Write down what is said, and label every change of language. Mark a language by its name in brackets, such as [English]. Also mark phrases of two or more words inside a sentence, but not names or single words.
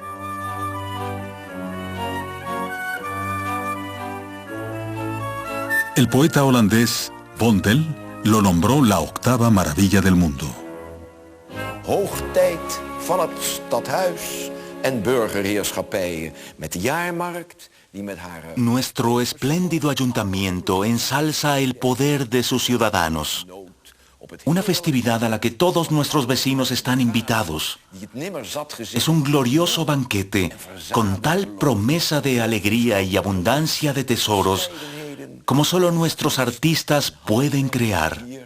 [Spanish] El poeta holandés Vondel lo nombró la octava maravilla del mundo. [Dutch] Hoogtijd van het stadhuis en burgerheerschappijen met jaarmarkt. [Spanish] Nuestro espléndido ayuntamiento ensalza el poder de sus ciudadanos. Una festividad a la que todos nuestros vecinos están invitados. Es un glorioso banquete con tal promesa de alegría y abundancia de tesoros como solo nuestros artistas pueden crear.